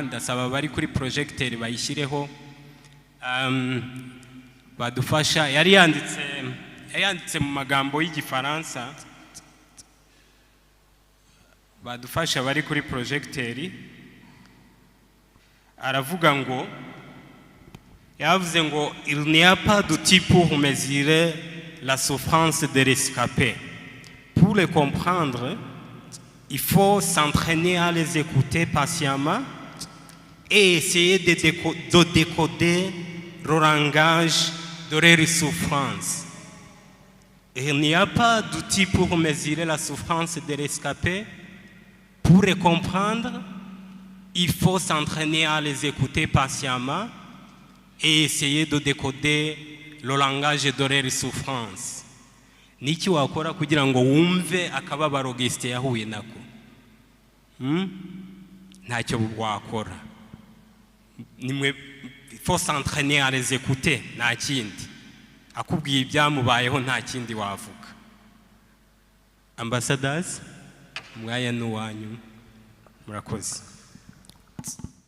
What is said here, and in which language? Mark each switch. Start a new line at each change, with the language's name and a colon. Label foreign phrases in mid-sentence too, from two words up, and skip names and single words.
Kinyarwanda: Ndasaba bari kuri projecteur bayishyireho badufasha. Yari yanditse mu magambo y'Igifaransa, badufasha bari kuri projecteur. Aravuga ngo, yavuze ngo
French: il n'y a pas d'outil pour mesurer la souffrance des rescapés. Pour les comprendre, il faut s'entraîner à les écouter patiemment et essayer de décoder le langage de leur souffrance. Il n'y a pas d'outil pour mesurer la souffrance des rescapés. Pour les comprendre, il faut s'entraîner à les écouter patiemment et essayer de décoder le langage de leur souffrance.
Kinyarwanda: Niki wakora kugira ngo wumve akababaro Auguste yahuye nako? Ntacyo wakora. Nimwe,
French: il faut s'entraîner à les écouter,
Kinyarwanda: nta kindi. Akubwiye ibyamubayeho nta kindi wavuga. Ambassadors, mwaya n'uwanyu, murakoze.